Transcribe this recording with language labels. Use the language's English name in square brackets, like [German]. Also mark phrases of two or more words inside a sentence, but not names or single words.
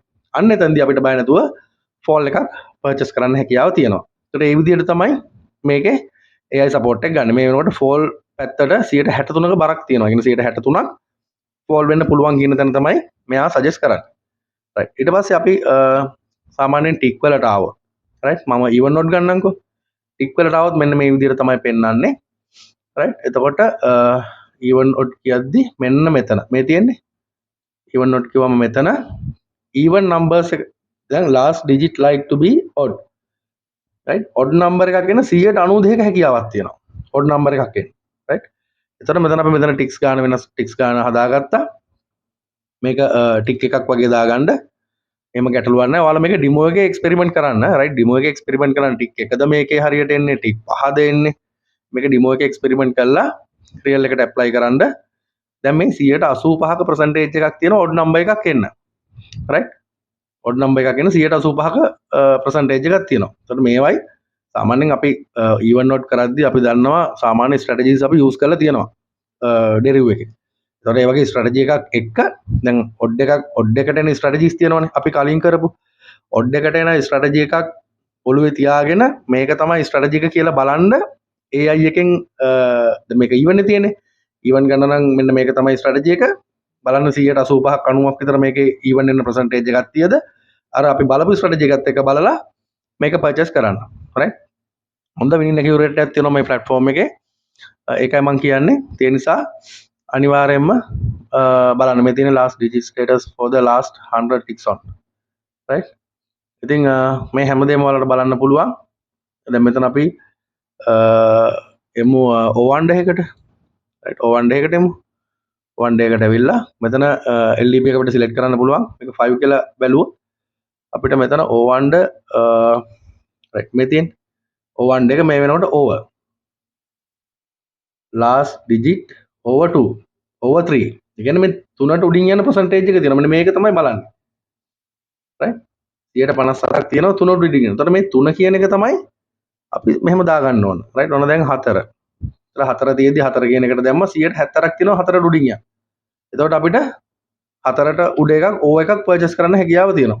[Sinhala] අන්න එතනදී අපිට බය නැතුව ෆෝල් එකක් පර්චේස් කරන්න හැකියාව තියෙනවා. ඒකට ඒ විදිහට තමයි මේකේ [English] AI support [Sinhala] එක ගන්න. මේ වෙනකොට ෆෝල් පැත්තට 163ක බරක් තියෙනවා. ඒ කියන්නේ 163ක් ෆෝල් වෙන්න පුළුවන් කියන තැන තමයි මෙයා සජෙස්ට් කරන්නේ. රයිට්. ඊට පස්සේ අපි සාමාන්‍යයෙන් ටික් වලට ආවොත් රයිට් මම [English] even not [Sinhala] ගන්නම්කෝ. ටික් වලට ආවොත් මෙන්න මේ විදිහට තමයි පෙන්වන්නේ. රයිට්. එතකොට [English] even not [Sinhala] කියද්දි මෙන්න මෙතන මේ තියෙන්නේ. [English] even not [Sinhala] කිව්වම මෙතන [English] even numbers [Sinhala] එක දැන් [English] last digit like to be odd. [Sinhala] right [English] odd number [Sinhala] එකක් එන 192ක හැකියාවක් තියෙනවා. [English] odd number [Sinhala] එකක් එන්න. right. එතකොට මෙතන අපි මෙතන ටික්ස් ගන්න වෙනස් ටික්ස් ගන්න හදාගත්තා. මේක ටික් එකක් වගේ දාගන්න. එහෙම ගැටලුවක් නැහැ. ඔයාලා මේක ඩෙමෝ එකේ එක්ස්පෙරිමන්ට් කරන්න. right ඩෙමෝ එකේ එක්ස්පෙරිමන්ට් කරන්න ටික් එකද මේකේ හරියට එන්නේ ටික් පහද එන්නේ. මේක ඩෙමෝ එකේ එක්ස්පෙරිමන්ට් කරලා රියල් එකට ඇප්ලයි කරන්න. දැන් මේ 185ක percentage එකක් තියෙන [English] odd number [Sinhala] එකක් එන්න. right [English] odd number [Sinhala] එකක් එන 185ක percentage එකක් තියෙනවා. එතකොට මේවයි සාමාන්‍යයෙන් අපි [English] even not [Sinhala] කරද්දී අපි දන්නවා සාමාන්‍ය strategies අපි use කරලා තියෙනවා derivative එකේ. එතකොට ඒ වගේ strategy එකක් එක්ක දැන් odd එකට එන strategies තියෙනවානේ අපි කලින් කරපු odd එකට එන strategy එකක් ඔළුවේ තියාගෙන මේක තමයි strategy එක කියලා බලන්න AI එකෙන් මේක even තියෙන්නේ. even ගන්න නම් මෙන්න මේක තමයි strategy එක. බලන්න 185ක් 90ක් විතර මේකේ even වෙන percentage එකක් තියද අර අපි බලපු strategy එකත් එක්ක බලලා මේක purchase කරන්න. right හොඳ [English] winning accuracy [Sinhala] එකක් තියෙනවා මේ platform එකේ. ඒකයි මම කියන්නේ. ඒ නිසා අනිවාර්යයෙන්ම බලන්න මේ තියෙන [English] last digit status for the last 100 ticks on. [Sinhala] right ඉතින් මේ හැමදේම ඔයාලට බලන්න පුළුවන්. දැන් මෙතන අපි එමු O1 එකකට. right O1 එකට එමු. [English] one day [Sinhala] එකට ඇවිල්ලා මෙතන LDP එක අපිට සිලෙක්ට් කරන්න පුළුවන්. මේක 5 කියලා බැලුවොත් අපිට මෙතන O1 right මේ තියෙන O1 එක මේ වෙනකොට [English] over last digit over 2 over 3. [Sinhala] ඒ කියන්නේ මේ තුනට උඩින් යන percentage එක තියෙනවා. මෙන්න මේක තමයි බලන්නේ. right 157ක් තියෙනවා තුනට උඩින් යන. එතකොට මේ 3 කියන එක තමයි අපි මෙහෙම දාගන්න ඕන. right ඔන්න දැන් 4. හතර තියෙදි 4 කියන එකට දැම්ම 170ක් තියෙනවා 4ට උඩින් යන. එතකොට අපිට 4ට උඩ එකක් O එකක් පර්චේස් කරන්න හැකියාව තියෙනවා.